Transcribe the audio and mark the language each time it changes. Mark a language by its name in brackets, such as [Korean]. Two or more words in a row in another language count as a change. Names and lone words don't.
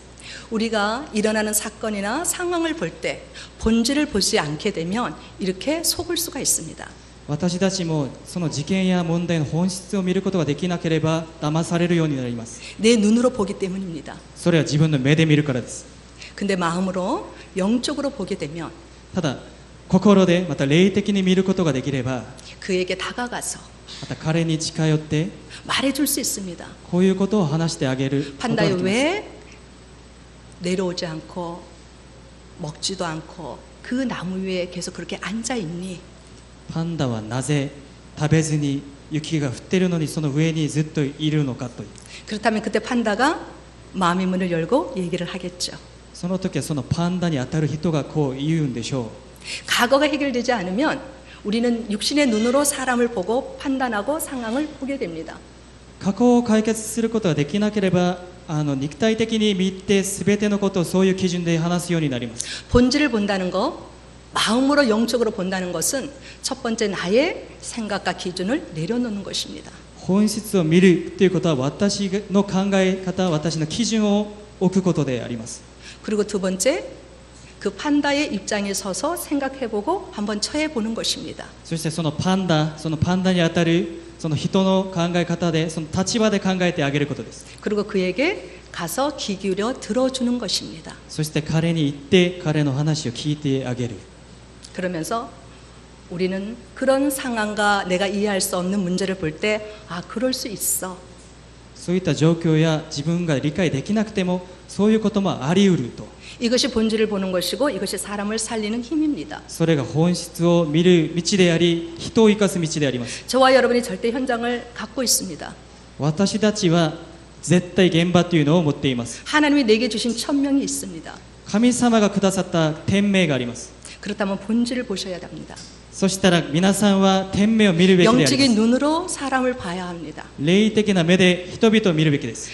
[Korean] 우리가 일어나는 사건이나 상황을 볼 때 본질을 보지 않게 되면 이렇게 속을 수가 있습니다. [Japanese] 私たちもその事件や問題の本質を見ることができなければ騙されるようになります。 [Korean] 내 눈으로 보기 때문입니다. [Japanese] それは自分の目で見るからです。 [Korean] 근데 마음으로 영적으로 보게 되면 [Japanese] ただ心でまた霊的に見ることができれば [Korean] 그에게 다가가서 [Japanese] また彼に近寄って [Korean] 말해줄 수 있습니다. [Japanese] こういうことを話してあげることがで [Korean] 판다요 [Japanese] きます。 [Korean] 왜 내려오지 않고 먹지도 않고 그 나무 위에 계속 그렇게 앉아 있니? [Japanese] パンダはなぜ食べずに雪が降っているのにその上にずっといるのかという [Korean] 그렇다면 그때 판다가 마음의 문을 열고 얘기를 하겠죠. [Japanese] その時はそのパンダに当たる人がこう言うんでしょう。 [Korean] 과거가 해결되지 않으면 우리는 육신의 눈으로 사람을 보고 판단하고 상황을 보게 됩니다. [Japanese] 過去を解決することができなければ肉体的に見て全てのことをそういう基準で話すようになります。 [Korean] 본질을 본다는 거, 마음으로 영적으로 본다는 것은 첫 번째 나의 생각과 기준을 내려놓는 것입니다. [Japanese] 本質を見るということは私の考え方、私の基準を置くことであります。 [Korean] 그리고 두 번째, 그 판다의 입장에 서서 생각해보고 한번 처해보는 것입니다. [Japanese] そしてそのパンダに当たるその人の考え方でその立場で考えてあげることです。 [Korean] 그리고 그에게 가서 귀 기울여 들어주는 것입니다. [Japanese] そして彼に行って彼の話を聞いてあげる。 [Korean] 그러면서 우리는 그런 상황과 내가 이해할 수 없는 문제를 볼 때, 아, 그럴 수 있어. [Japanese] そういった状況や自分が理解できなくてもそういうこともあり得ると。 [Korean] 이것이 본질을 보는 것이고 이것이 사람을 살리는 힘입니다. [Japanese] それが本質を見る道であり人を生かす道であります。 [Korean] 저와 여러분이 절대 현장을 갖고 있습니다. [Japanese] 私たちは絶対現場というのを持っています。 [Korean] 하나님이 내게 주신 천명이 있습니다. [Japanese] 神様がくださった天命があります。 [Korean] 그렇다면 본질을 보셔야 합니다. [Japanese] そしたら皆さんは天命を見るべきであり [Korean] 영적인 [Japanese] ます。 [Korean] 눈으로 사람을 봐야 합니다. [Japanese] 霊的な目で人々を見るべきです。